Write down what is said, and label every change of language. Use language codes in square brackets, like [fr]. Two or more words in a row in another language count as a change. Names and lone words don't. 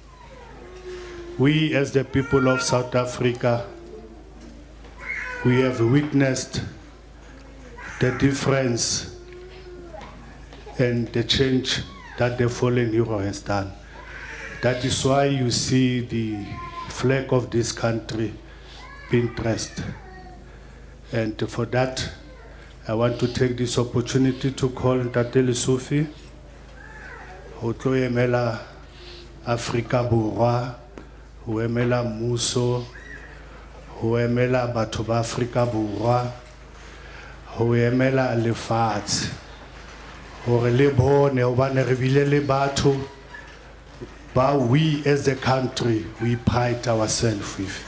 [en] we as the people of South Africa, we have witnessed the difference and the change that the fallen hero has done. That is why you see the flag of this country being pressed. And for that, I want to take this opportunity to call [st] Ntatele Sophie, ho tlo emela Afrika Borwa, ho emela mmuso, ho emela batho ba Afrika Borwa, ho emela lefatshe, hore le bone hobane re bile le batho ba [en] we as a country we pride ourselves with.